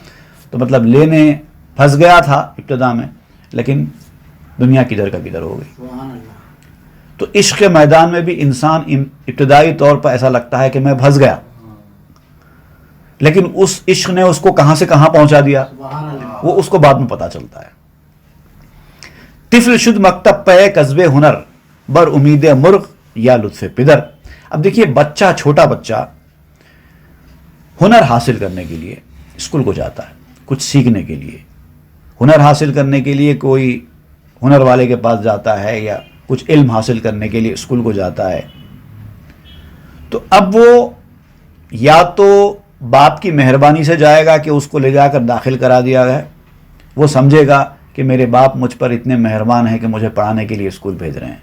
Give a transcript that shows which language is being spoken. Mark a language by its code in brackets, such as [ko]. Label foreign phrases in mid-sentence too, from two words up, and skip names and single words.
[ur] تو مطلب لینے پھنس گیا تھا ابتدا میں، لیکن دنیا کدھر کا کدھر ہو گئی. تو عشق کے میدان میں بھی انسان ابتدائی طور پر ایسا لگتا ہے کہ میں پھنس گیا، لیکن اس عشق نے اس کو کہاں سے کہاں پہنچا دیا وہ اس کو بعد میں پتا چلتا ہے. [fa] طفل شد مکتب پہ قصبے ہنر، بر امید مرغ یا لطف پدر. [ur] اب دیکھیے بچہ، چھوٹا بچہ ہنر حاصل کرنے کے لیے اسکول کو جاتا ہے، کچھ سیکھنے کے لیے. ہنر حاصل کرنے کے لیے کوئی ہنر والے کے پاس جاتا ہے یا کچھ علم حاصل کرنے کے لیے اسکول کو جاتا ہے. تو اب وہ یا تو باپ کی مہربانی سے جائے گا کہ اس کو لے جا کر داخل کرا دیا گیا، وہ سمجھے گا کہ میرے باپ مجھ پر اتنے مہربان ہیں کہ مجھے پڑھانے کے لیے اسکول بھیج رہے ہیں.